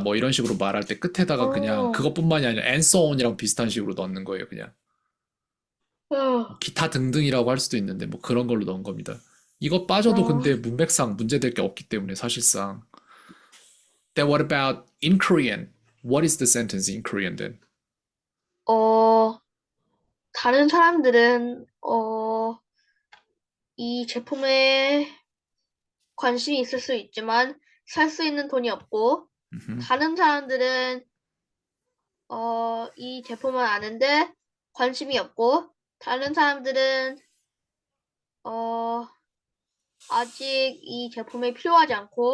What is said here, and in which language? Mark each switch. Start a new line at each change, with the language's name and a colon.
Korean: 뭐 이런 식으로 말할 때 끝에다가 그냥 그것뿐만이 아니라
English: and so on이랑
Korean: 비슷한 식으로 넣는 거예요, 그냥. 기타 등등이라고 할 수도 있는데 뭐 그런 걸로 넣은 겁니다. 이거 빠져도 근데 문맥상 문제될 게 없기 때문에 사실상.
English: Then what about in Korean? What is the sentence in Korean then?
Korean: 다른 사람들은 이 제품에 관심이 있을 수 있지만 살 수 있는 돈이 없고 다른 사람들은 이 제품을 아는데 관심이 없고 다른 사람들은 아직 이 제품이 필요하지 않다.